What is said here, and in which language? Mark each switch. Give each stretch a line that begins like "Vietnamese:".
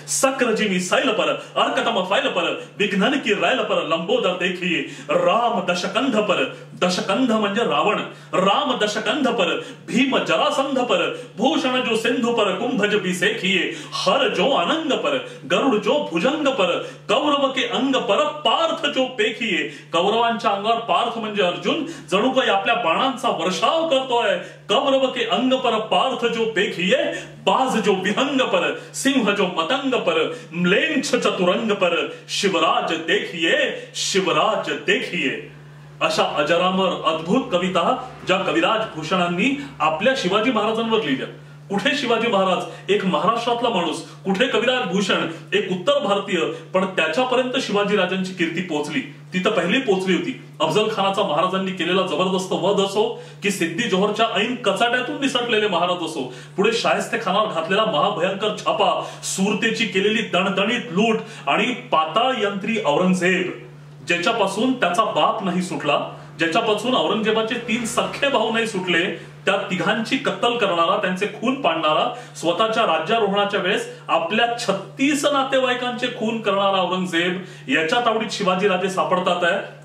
Braj: सक्रजिमी सैल पर, अर्कतम फैल पर, विघ्नन की रैल पर लंबोदर देखिए, राम दशकंध पर,
Marathi: दशकंध म्हणजे रावण,
Braj: राम दशकंध पर, भीम जरासंध पर, भूषण जो सिंधु पर, कुंभज बिसेखिए, हर जो अनंग पर, गरुड जो भुजंग पर, कौरव के अंग पर पार्थ जो पेखिए.
Marathi: कौरवांच्या अंगावर पार्थ म्हणजे अर्जुन जणू काही आपल्या बाणांचा वर्षाव करतोय.
Braj: कौरव के अंग पर पार्थ जो पेखिए, बाज जो विहंग पर, सिंह जो मतंग पर, म्लेच्छ चतुरंग पर, शिवराज देखिए, शिवराज देखिए.
Marathi: अशा अजरामर अद्भुत कविता ज्या कविराज भूषणांनी आपल्या शिवाजी महाराजांवर लिहिल्या. कुठे शिवाजी महाराज, एक महाराष्ट्रातला माणूस, कुठे कविराज भूषण, एक उत्तर भारतीय, पण त्याच्यापर्यंत शिवाजी राजांची कीर्ती पोहोचली. ती तर पहिली पोहोचली होती. अफजल खानाचा महाराजांनी केलेला जबरदस्त वध असो, की सिद्धी जोहरच्या ऐन कचाट्यातून निसटलेले महाराज असो, पुढे शाहिस्ते खानावर घातलेला महाभयंकर छापा, सुरतेची केलेली दणदणीत लूट आणि पाताळ यंत्री औरंगजेब, ज्याच्यापासून त्याचा बाप नाही सुटला, ज्याच्यापासून औरंगजेबाचे 3 सख्खे भाऊ नाही सुटले, त्या तिघांची कत्तल करणारा, त्यांचे खून पाडणारा, स्वतःच्या राज्यारोहणाच्या वेळेस आपल्या 36 नातेवाईकांचे खून करणारा औरंगजेब, याच्या तावडीत शिवाजीराजे सापडतात आहे.